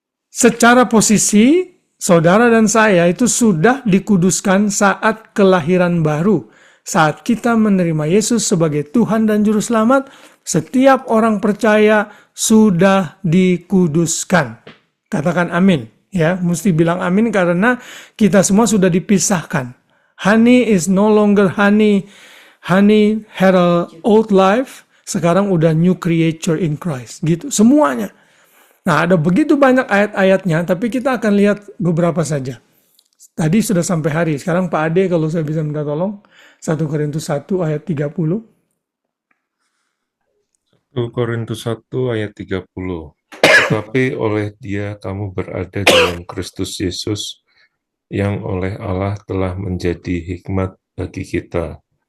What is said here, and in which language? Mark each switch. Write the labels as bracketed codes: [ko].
[id] Secara posisi, saudara dan saya itu sudah dikuduskan saat kelahiran baru. Saat kita menerima Yesus sebagai Tuhan dan Juru Selamat, setiap orang percaya sudah dikuduskan. Katakan amin. Ya, mesti bilang amin karena kita semua sudah dipisahkan. [en] Honey is no longer honey. Honey had a old life, [id] sekarang udah [en] new creature in Christ. [id] Gitu, semuanya. Nah, ada begitu banyak ayat-ayatnya, tapi kita akan lihat beberapa saja. Tadi sudah sampai hari. Sekarang Pak Ade kalau saya bisa minta tolong. 1 Korintus 1 ayat 30. 1 Korintus 1 ayat 30. Tetapi oleh Dia kamu berada dalam Kristus Yesus, yang oleh Allah telah menjadi hikmat bagi kita.